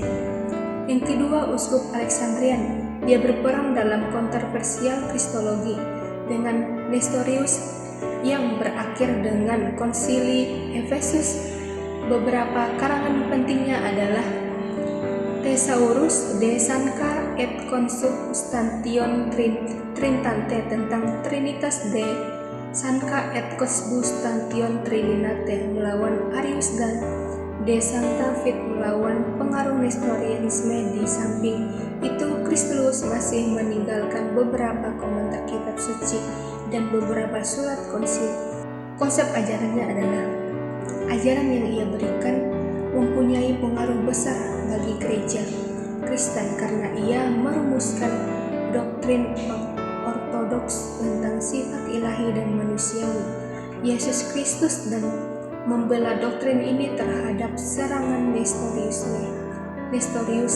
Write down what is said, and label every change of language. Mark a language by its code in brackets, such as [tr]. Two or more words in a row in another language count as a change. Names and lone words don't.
[id] Yang kedua, uskup Alexandrian. Dia berperang dalam kontroversial kristologi dengan Nestorius yang berakhir dengan Konsili Efesus. Beberapa karangan pentingnya adalah Thesaurus de Sancta et Consubstantione Trinitate, tentang Trinitas de Sancta et Consubstantione Trinitate melawan Arius, dan De Sancta Fit melawan pengaruh Nestorianisme. Di samping itu, Kristus masih meninggalkan beberapa komentar kitab suci dan beberapa surat konsil. Konsep ajarannya adalah ajaran yang ia berikan mempunyai pengaruh besar bagi gereja Kristen karena ia merumuskan doktrin ortodoks tentang sifat ilahi dan manusiawi Yesus Kristus dan membela doktrin ini terhadap serangan Nestorius.